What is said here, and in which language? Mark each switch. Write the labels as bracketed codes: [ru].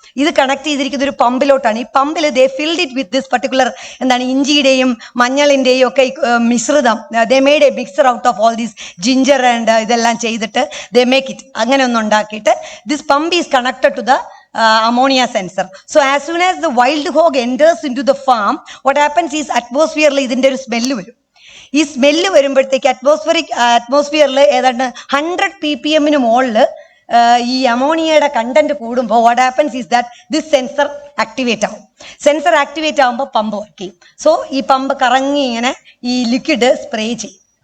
[ml] ഇത് കണക്ട് ചെയ്തിരിക്കുന്ന ഒരു പമ്പിലോട്ടാണ്. ഈ പമ്പിൽ [en] they filled it with this particular [ml] ഇഞ്ചിയുടെയും മഞ്ഞളിൻ്റെയും ഒക്കെ മിശ്രിതം. [en] they made a mixer out of all these ginger and [ml] ഇതെല്ലാം ചെയ്തിട്ട് [en] They make it. [ml] അങ്ങനെ ഒന്ന് ഉണ്ടാക്കിയിട്ട് [en] This pump is connected to the ammonia sensor. So as soon as the wild hog enters into the farm, what happens is atmosphere [ml] ഇതിന്റെ ഒരു smell വരും. ഈ smell വരുമ്പോഴത്തേക്ക് അറ്റ്മോസ്ഫിയറിൽ ഏതാണ്ട് 100 ppm മുകളിൽ ഈ അമോണിയയുടെ കണ്ടന്റ് കൂടുമ്പോൾ [en] what happens is that this sensor [ml] activate ആവും. സെൻസർ ആക്ടിവേറ്റ് ആകുമ്പോൾ പമ്പ് വർക്ക് ചെയ്യും. സോ ഈ പമ്പ് കറങ്ങി ഇങ്ങനെ ഈ ലിക്വിഡ് സ്പ്രേ ചെയ്യും.